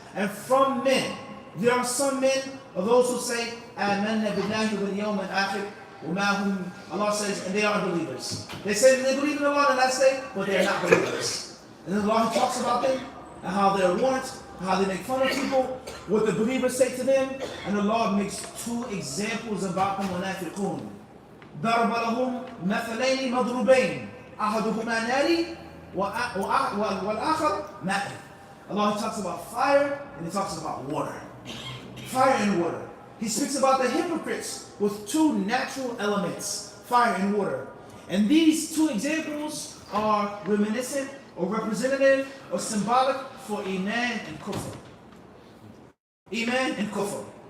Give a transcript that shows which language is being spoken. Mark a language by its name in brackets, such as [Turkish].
[English] And from men, there are some men, of those who say, [Arabic] آمَنَّا بِاللَّهِ وَالْيَوْمِ الْآخِرِ وَمَا هُمْ. [English] Allah says, and they are believers. They say that they believe in Allah on the last day, but they are not believers. And then Allah talks about them, and how they're warned, how they make fun of people, what the believers say to them. And Allah makes 2 examples about the munafiqun. [Arabic] ضرب لهم مثلين مضروبين أحدهما ناري والآخر ماء. [English] Allah talks about fire and He talks about water. Fire and water. He speaks about the hypocrites with 2 natural elements, fire and water. And these 2 examples are reminiscent or representative or symbolic for Iman and Kufr. Iman and Kufr.